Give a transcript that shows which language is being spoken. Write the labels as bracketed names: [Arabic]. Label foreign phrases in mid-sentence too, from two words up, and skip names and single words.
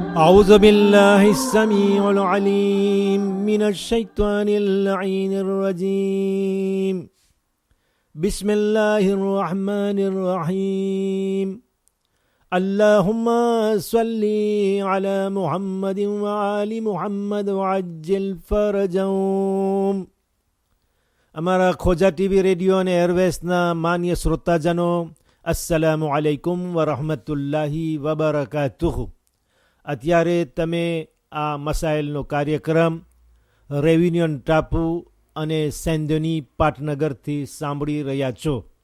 [Arabic] أعوذ بالله السميع العليم من الشيطان اللعين الرجيم بسم الله الرحمن الرحيم اللهم صل على محمد وآل محمد وعجل فرجهم. [Gujarati] અમારા ખોજા ટીવી રેડિયો અને એરવેસના માન્ય શ્રોતાજનો, [Arabic] السلام عليكم ورحمة الله وبركاته. [Gujarati] અત્યારે તમે આ મસાઇલનો કાર્યક્રમ રેવિન્યુન ટાપુ અને સેન્ડોની પાટનગરથી સાંભળી રહ્યા છો.